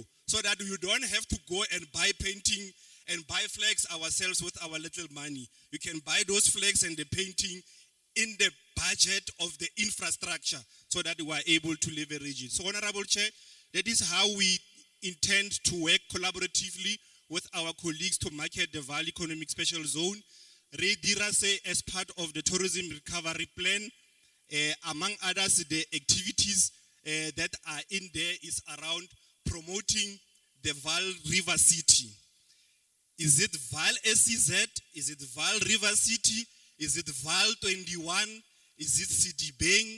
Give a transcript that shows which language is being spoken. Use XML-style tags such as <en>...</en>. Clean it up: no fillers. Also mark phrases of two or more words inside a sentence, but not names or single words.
<en>So that you don't have to go and buy painting and buy flags ourselves with our little money. You can buy those flags and the painting in the budget of the infrastructure so that we are able to leverage it. So, Honorable Chair, that is how we intend to work collaboratively with our colleagues to market the Vaal Economic Special Zone.</en> <tn>Re dira se</tn> <en>as part of the tourism recovery plan, among others, the activities that are in there is around promoting the Vaal River City. Is it Vaal SEZ? Is it Vaal River City? Is it Vaal 21? Is it Citibeng?</en>